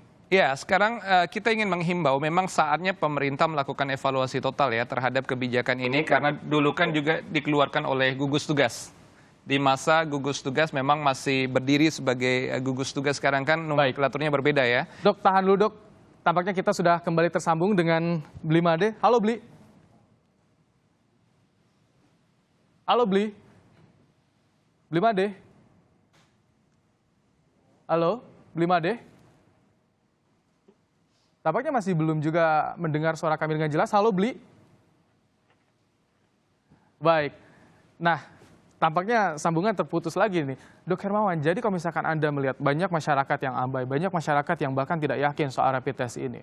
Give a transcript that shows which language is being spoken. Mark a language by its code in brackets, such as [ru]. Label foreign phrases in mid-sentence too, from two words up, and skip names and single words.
[id] Ya, sekarang kita ingin menghimbau, memang saatnya pemerintah melakukan evaluasi total ya terhadap kebijakan ini, karena dulu kan juga dikeluarkan oleh gugus tugas. Di masa gugus tugas memang masih berdiri sebagai gugus tugas, sekarang kan nomenklaturnya berbeda ya. Dok, tahan dulu dok. Tampaknya kita sudah kembali tersambung dengan Bli Made. Halo Bli. Halo Bli. Bli Made. Halo, Bli Made. Tampaknya masih belum juga mendengar suara kami dengan jelas. Halo Bli. Baik. Nah, tampaknya sambungan terputus lagi nih. Dok Hermawan, jadi kalau misalkan Anda melihat banyak masyarakat yang abai, banyak masyarakat yang bahkan tidak yakin soal [en] rapid test [id] ini.